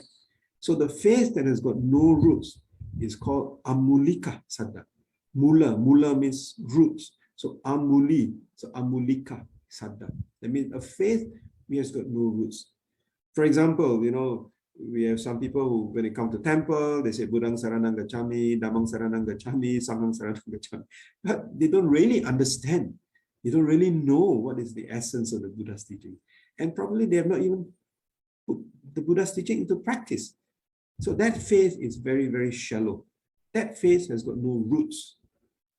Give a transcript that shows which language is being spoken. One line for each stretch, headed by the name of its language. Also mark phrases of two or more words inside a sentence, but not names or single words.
English: So the faith that has got no roots is called
Pali: amulika saddha.
English: Mula means roots. So
Pali: amulika saddha.
English: That means a faith which has got no roots. For example, we have some people who, when they come to temple, they say
Pali: Buddhang saranang gacchami, Dhammang saranang gacchami, Sanghang saranang gacchami.
English: But they don't really understand. They don't really know what is the essence of the Buddha's teaching. And probably they have not even put the Buddha's teaching into practice. So that faith is very, very shallow. That faith has got no roots.